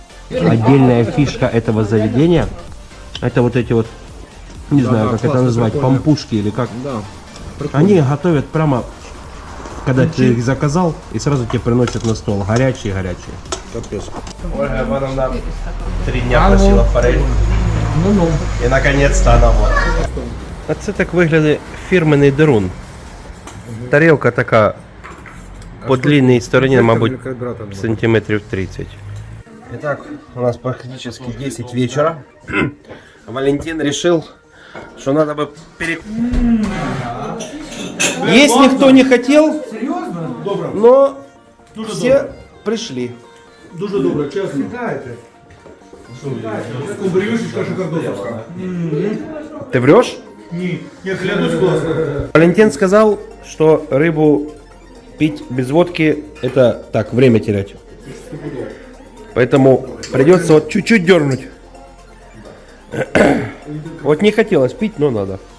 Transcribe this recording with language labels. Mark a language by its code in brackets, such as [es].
[ru] Отдельная фишка этого заведения — это вот эти вот, не знаю, как это назвать, пампушки или как. Да. Они готовят прямо, когда ты их заказал, и сразу тебе приносят на стол. Горячие-горячие. Капец. Ольга Ивановна 3 дня просила форель. І наконец-то она вот. [uk] А це так виглядає фірменний дерун. Тарілка така по длинній стороні, мабуть, сантиметрів 30. [ru] Итак, у нас практически 10 вечера. Валентин решил, что надо бы Есть никто не хотел, но все пришли. [uk] Дуже добре, чесно. [ru] Кумбрюшечка шикардосовська. Ты врешь? [uk] Ні, я клянусь класно. [ru] Валентин сказал, что рыбу пить без водки — это так, время терять. Поэтому придется вот чуть-чуть дернуть. Вот не хотелось пить, но надо.